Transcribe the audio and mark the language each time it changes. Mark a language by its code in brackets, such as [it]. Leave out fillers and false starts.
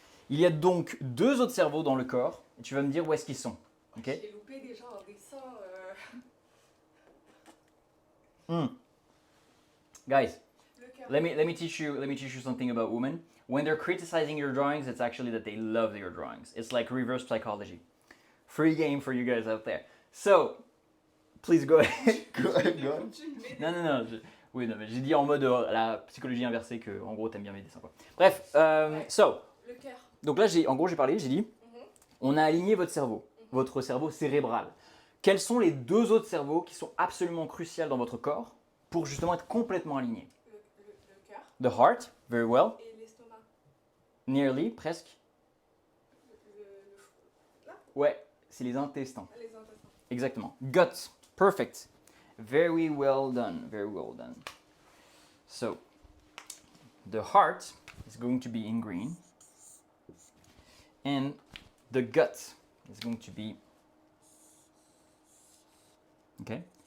[fr] Il y a donc 2 autres cerveaux dans le corps, et tu vas me dire où est-ce qu'ils sont. [en] Okay? [fr] J'ai loupé déjà un dessin. [en] Guys, let me teach you something about women. When they're criticizing your drawings, it's actually that they love your drawings. It's like reverse psychology. Free game for you guys out there. So, please go ahead. go ahead. [fr] Non. Oui, non, mais j'ai dit en mode la psychologie inversée que, en gros, t'aimes bien mes dessins, quoi. Bref, [en] so. [fr] Le cœur. Donc là, j'ai parlé, j'ai dit, on a aligné votre cerveau, votre cerveau cérébral. Quels sont les 2 autres cerveaux qui sont absolument cruciaux dans votre corps pour justement être complètement alignés? Le cœur. [en] The heart, very well. [fr] Et l'estomac. [en] Nearly, [fr] presque. Là. Ouais, c'est les intestins. Les intestins. Exactement. [en] Gut, perfect. Very well done, very well done. So, the heart is going to be in green, and the gut is going to be, okay?